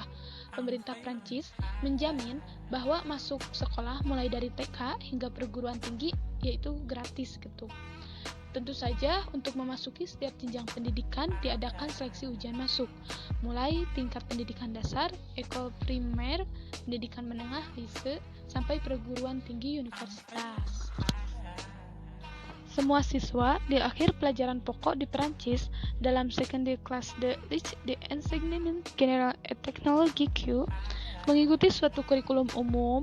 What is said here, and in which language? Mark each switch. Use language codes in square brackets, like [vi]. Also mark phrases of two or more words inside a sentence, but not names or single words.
[id] Pemerintah Prancis menjamin bahwa masuk sekolah mulai dari TK hingga perguruan tinggi yaitu gratis gitu. Tentu saja untuk memasuki setiap jenjang pendidikan diadakan seleksi ujian masuk, mulai tingkat pendidikan dasar, [fr] école primaire, [id] pendidikan menengah, lycée, sampai perguruan tinggi universitas. Semua siswa di akhir pelajaran pokok di Perancis dalam [fr] Seconde Classe de Enseignement Général et Technologique [id] mengikuti suatu kurikulum umum.